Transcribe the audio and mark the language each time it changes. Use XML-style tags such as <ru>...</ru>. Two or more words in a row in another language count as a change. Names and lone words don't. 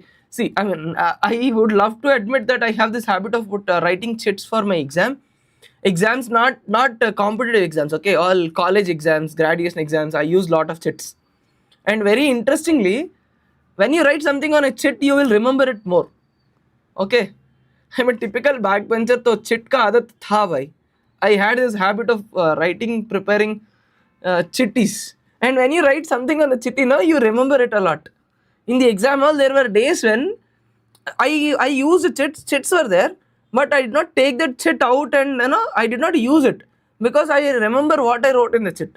<en>See, I mean, I would love to admit that I have this habit of writing chits for my exams, not competitive exams. Okay, all college exams, graduation exams, I use lot of chits. And very interestingly, when you write something on a chit, you will remember it more. Okay, I'm a typical backbencher, so</en> <hi>chit ka aadat tha bhai.</hi> <en>I had this habit of preparing chitties. And when you write something on the chitty, now you remember it a lot. In the exam hall, there were days when I used chits were there, but I did not take that chit out, and I did not use it because I remember what I wrote in the chit.</en>